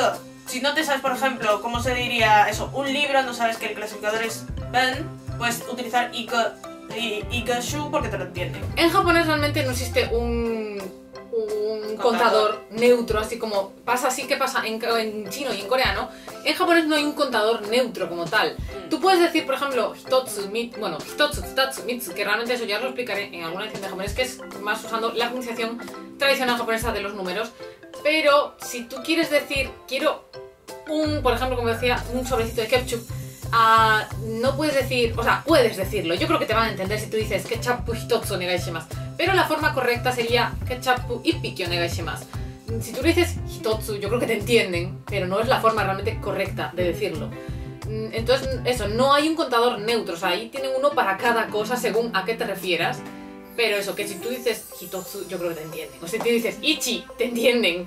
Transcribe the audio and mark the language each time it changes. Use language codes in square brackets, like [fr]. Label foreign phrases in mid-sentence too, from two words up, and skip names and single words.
[es] Si no te sabes, por ejemplo, cómo se diría eso, un libro, no sabes que el clasificador es ben, puedes utilizar igeshu porque te lo entienden. En japonés realmente no existe un contador neutro, así como pasa así que pasa en chino y en coreano. En japonés no hay un contador neutro como tal. Tú puedes decir, por ejemplo, [ja] 一つ、二つ、三つ, [es] que realmente eso ya lo explicaré en alguna lección de japonés, que es más usando la pronunciación tradicional japonesa de los números. Pero si tú quieres decir, quiero por ejemplo, como decía, un sobrecito de ketchup, no puedes decir, o sea, puedes decirlo, yo creo que te van a entender si tú dices [ja] ケチャップ一つお願いします, [es] pero la forma correcta sería [ja] ケチャップ一匹お願いします. [es] Si tú le dices hitotsu, yo creo que te entienden, pero no es la forma realmente correcta de decirlo. Entonces, eso, no hay un contador neutro, o sea, ahí tienen uno para cada cosa según a qué te refieras. Pero eso, que si tú dices hitotsu, yo creo que te entienden. O si tú dices ichi, te entienden.